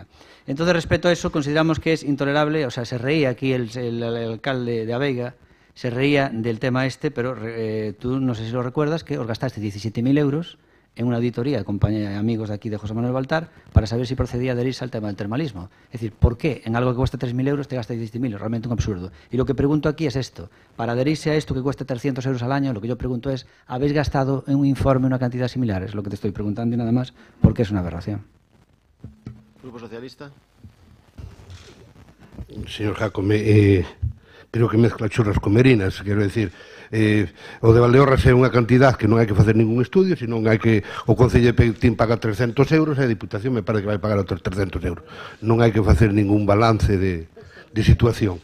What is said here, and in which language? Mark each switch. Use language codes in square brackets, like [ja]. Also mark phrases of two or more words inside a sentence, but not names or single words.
[es] Entonces, respecto a eso, consideramos que es intolerable, o sea, se reía aquí el alcalde de Abeiga, se reía del tema este, pero tú, no sé si lo recuerdas, que os gastaste 17.000 euros en una auditoría de amigos de aquí de José Manuel Baltar para saber si procedía adherirse al tema del termalismo. Es decir, ¿por qué en algo que cuesta 3.000 euros te gastas 17.000? Es realmente un absurdo. Y lo que pregunto aquí es esto. Para adherirse a esto que cuesta 300 euros al año, lo que yo pregunto es, ¿habéis gastado en un informe una cantidad similar? Es lo que te estoy preguntando y nada más, porque es una aberración. Grupo Socialista. señor Jácome, creo que mezcla churras con merinas, [gl] quero decir, o de Valdeorras é unha cantidad que non hai que facer ningún estudio, senón hai que o Concello de Petín paga 300 euros e a Diputación me parece que vai pagar outros 300 euros. Non hai que facer ningún balance de situación.